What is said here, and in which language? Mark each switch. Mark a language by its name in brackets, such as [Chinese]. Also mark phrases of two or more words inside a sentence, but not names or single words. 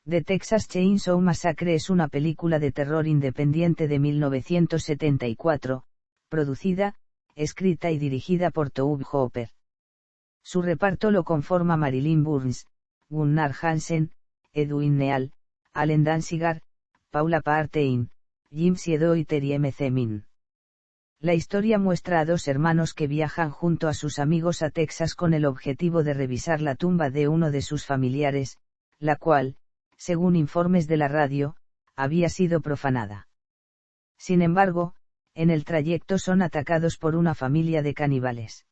[Spanish] The Texas Chainsaw Massacre es una película de terror independiente de 1974, producida, escrita y dirigida por Tobe Hooper. Su reparto lo conforma Marilyn Burns, Gunnar Hansen, Edwin Neal, Allen Danziger, Paula Partein, Jim Siedo y Terry M. Zemin. La historia muestra a dos hermanos que viajan junto a sus amigos a Texas con el objetivo de revisar la tumba de uno de sus familiares, la cual, según informes de la radio, había sido profanada. Sin embargo, en el trayecto son atacados por una familia de caníbales.